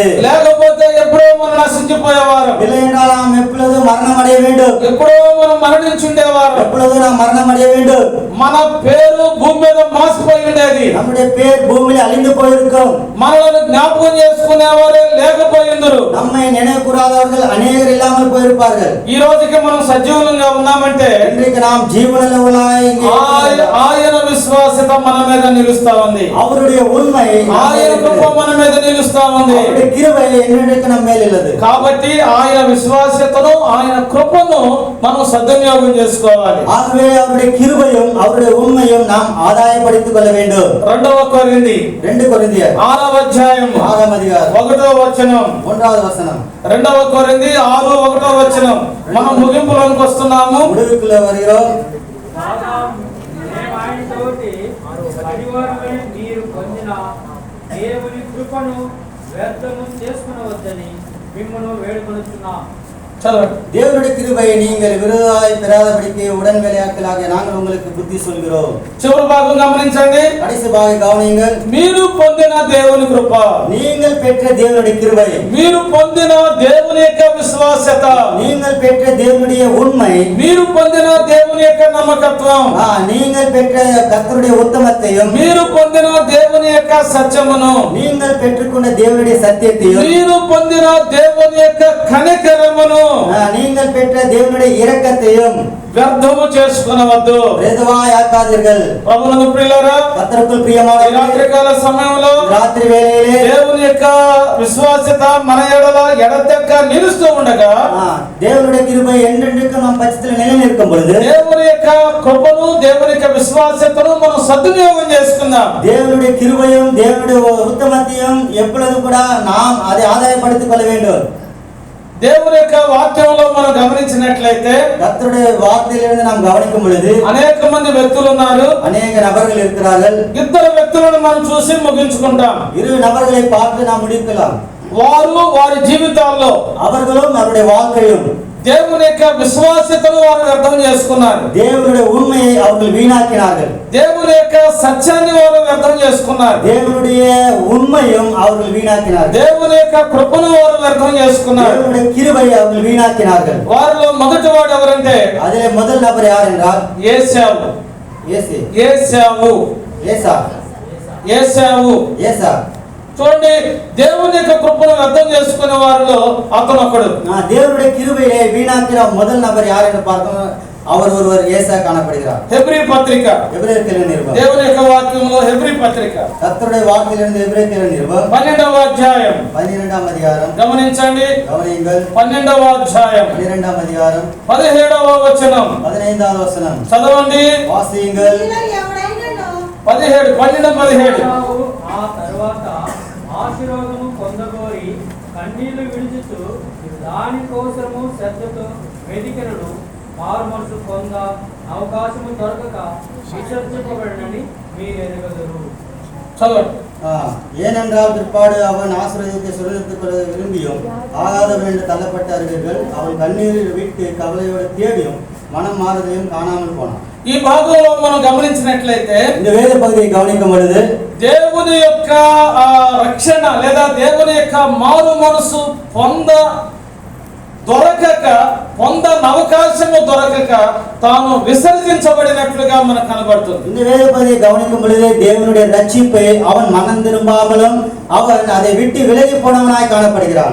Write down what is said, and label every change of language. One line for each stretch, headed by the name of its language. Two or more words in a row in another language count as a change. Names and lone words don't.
Telugu: లేకపోతే ఎప్పుడో మనం నశించిపోయేవారు,
Tamil: இல்லை என்றால் நாம் எப்பொழுதும் மரணம் அடைய வேண்டும்.
Telugu: ఎప్పుడో మనం మరణించుండేవారు,
Tamil: எப்பொழுதும் நாம் மரணம் அடைய வேண்டும்.
Telugu: మన పేరు భూమి మీద మాసిపోయి ఉండేది,
Tamil: நம்முடைய பேர் பூமியில் அழிந்து போயிருக்கும்.
Telugu: మనల్ని జ్ఞాపకం చేసుకునేవారే లేకపోయిందరు,
Tamil: நம்மை நினைவு கூறாதவர்கள் அநேகர் இல்லாமல் போயிருப்பார்கள்.
Telugu: ఈ రోజుకి మనం సజీవంగా ఉన్నామంటే
Tamil: இன்றைக்கு நாம் ஜீவனுள்ளவர்களாய்
Telugu: ఆయన విశ్వాసత మన మీద నిలుస్తా ఉంది.
Tamil: அவருடைய உண்மை
Telugu: ఆయన కృప మన మీద నిలుస్తా ఉంది.
Tamil: அவருடைய கிருபை என்னென்னைக்கு நம்ம மேல் உள்ளது.
Telugu: కాబట్టి ఆయన విశ్వాసతను ఆయన కృపను మనం సద్వినియోగం చేసుకోవాలి.
Tamil: ஆகவே அவருடைய கிருபையும் அவருடைய உண்மையும் நாம் ஆதாயப்படுத்திக் கொள்ள வேண்டும்.
Telugu: 2 కొరింథీ 2 కొరింథీయర్ 6వ అధ్యాయం 6వ అధ్యాయం 1వ వచనం. 1వ వచనం. 2 కొరింథీ 6:1 వచనం. మనం ముగింపులోకి వస్తున్నాము.
Tamil: முடிவுக்குள்ள வருகிறோம்.
Telugu: కాగా మేము ఆయనతోటి పడివారమని మీరు పొందిన దేవుని కృపను వ్యర్థము చేసుకునవద్దని మిమ్మల్ని వేడుకొనుచున్నాం. చదవండి.
Tamil: தேவனுடைய கிருபையை நீங்கள் விரோதமாய் பெறாதபடிக்கு உடன் வேலையாட்களாகிய நாங்கள் உங்களுக்கு புத்தி சொல்கிறோம்.
Telugu: చివరి భాగం గమనించండి.
Tamil: கடைசி பாகம் கவனியுங்கள்.
Telugu: మీరు పొందిన దేవుని కృప,
Tamil: நீங்கள் பெற்ற தேவனுடைய கிருபை,
Telugu: మీరు పొందిన దేవుని యొక్క విశ్వాసత,
Tamil: நீங்கள் பெற்ற தேவனுடைய உண்மை,
Telugu: మీరు పొందిన దేవుని యొక్క నమ్మకత్వం,
Tamil: நீங்கள் பெற்ற கர்த்தருடைய உத்தமத்தையும்,
Telugu: మీరు పొందిన దేవుని యొక్క సత్యమును,
Tamil: நீங்கள் பெற்றுக்கொண்ட தேவனுடைய சத்தியத்தையும்,
Telugu: మీరు పొందిన దేవుని యొక్క కనికరమును,
Tamil: நீங்கள் பெற்ற தேவனுடைய இரக்கத்தையும்
Telugu: వ్యర్థము చేసుకొనవద్దు.
Tamil: வேதவாயாக்காதீர்கள்.
Telugu: ప్రభువునందు ప్రియులారా,
Tamil: கர்த்தருக்குள்
Telugu: ఈ
Tamil: பிரியமான
Telugu: రాత్రికాల సమయంలో
Tamil: ராத்திரி வேளையிலே
Telugu: దేవుని యొక్క విశ్వాసత మన ఎడల ఎడతెక్క నిలుస్తూ ఉండగా,
Tamil: தேவனுடைய கிருபை என்றென்றைக்கும் நம் பட்சத்தில் நிலைநிற்கும் பொழுது
Telugu: దేవుని యొక్క కృపను, దేవుని యొక్క విశ్వాసతను మనం సద్వినియోగం చేసుకుందాం.
Tamil: தேவனுடைய கிருபையும் தேவனுடைய உத்தமத்தையும் எப்பொழுதும் கூட நாம் அதை ஆதாயப்படுத்திக் கொள்ள வேண்டும்.
Telugu: దేవుని యొక్క వాక్యంలో మనం గమనించినట్లయితే
Tamil: கர்த்தருடைய வார்த்தையிலிருந்து நாம் கவனிக்கும் பொழுது
Telugu: అనేక మంది వ్యక్తులు ఉన్నారు.
Tamil: அநேக நபர்கள் இருக்கிறார்கள்.
Telugu: 2 వ్యక్తులను మనం చూసి ముగించుకుంటాం.
Tamil: 2 நபர்களை பார்த்து நாம் முடிக்கலாம்.
Telugu: వారు వారి జీవితాల్లో
Tamil: அவர்களும் அவருடைய வாழ்க்கையும்
Telugu: దేవుని యొక్క విశ్వాసతను వారు వ్యర్థం చేసుకున్నారు.
Tamil: தேவனுடைய உண்மையை அவர்கள் வீணாக்கினார்கள்.
Telugu: దేవుని యొక్క సత్యాన్ని వారు వ్యర్థం చేసుకున్నారు.
Tamil: தேவனுடைய உண்மையும் அவர்கள் வீணாக்கினார்கள்.
Telugu: దేవుని యొక్క కృపను వారు వ్యర్థం చేసుకున్నారు.
Tamil: தேவனுடைய கிருபையை அவர்கள் வீணாக்கினார்கள்.
Telugu: వారిలో మొదటి వాడు ఎవరంటే
Tamil: அதிலே முதல் நபர் யார் என்றால்
Telugu: ఏశావు.
Tamil: ஏசு.
Telugu: ఏశావు
Tamil: ஏசா.
Telugu: ఏశావు
Tamil: ஏசா.
Telugu: చూడండి, దేవుని యొక్క కృపను వ్యర్థం చేసుకునే వారిలో అతను ఒకడు.
Tamil: தேவனுடைய கிருபையை வீணாக்கிற முதல் நபர் யார் என்று பார்க்கணும். அவர் ஒருவர் ஏசா காணப்படுகிறார்.
Telugu: హెబ్రీ పత్రిక,
Tamil: எபிரேயர் நிருபம்.
Telugu: దేవుని యొక్క వాక్యంలో హెబ్రీ పత్రిక
Tamil: கர்த்தருடைய வாக்கிலிருந்து எபிரேயர் நிருபம்
Telugu: 12వ అధ్యాయం
Tamil: 12ஆம் அதிகாரம்
Telugu: గమనించండి.
Tamil: கவனியுங்கள்.
Telugu: 12వ అధ్యాయం
Tamil: 12ஆம் அதிகாரம்
Telugu: 17వ వచనం
Tamil: 15வது வசனம்
Telugu: చదవండి.
Tamil: வாசியுங்கள்.
Telugu: మీలో ఎవడైనాను 17 12 ఏశావు ఆ తరువాత ఆశీర్వాదము పొందగోరి కన్నీళ్లు విడిచుతూ దాని కోసము శ్రద్ధతో వెదికినను మారు మనసు పొంద అవకాశము దొరకక విసర్జింపబడినని మీరు ఎరగదురు. చదవండి.
Tamil: ஏனென்றால் பிற்பாடு அவன் ஆசீர்வாதத்தை சுதந்திரத்துக் கொள்ள விரும்பியும் ஆகாதவன் என்று தள்ளப்பட்ட அறிவீர்கள். அவன் கண்ணீரில் விட்டு கவலையோடு தேடியும் மனம் மாறுதலையும் காணாமல் போனான்.
Telugu: ఈ భాగంలో మనం గమనించినట్లయితే
Tamil: இந்த வேத పகுதியை కవనిக்கும் பொழுது
Telugu: దేవుని యొక్క రక్షణ లేదా దేవుని యొక్క మారు మనసు పొందన అవకాశము దొరకక తాను విసర్జించబడినట్లుగా మనకు కనబడుతుంది.
Tamil: இந்த வேத பகுதியை கவனிக்கும் பொழுது தேவனுடைய ரட்சிப்பை அவன் மனம் திரும்பாமலும் அவன் அதை விட்டு விலகி போனவனாய் காணப்படுகிறான்.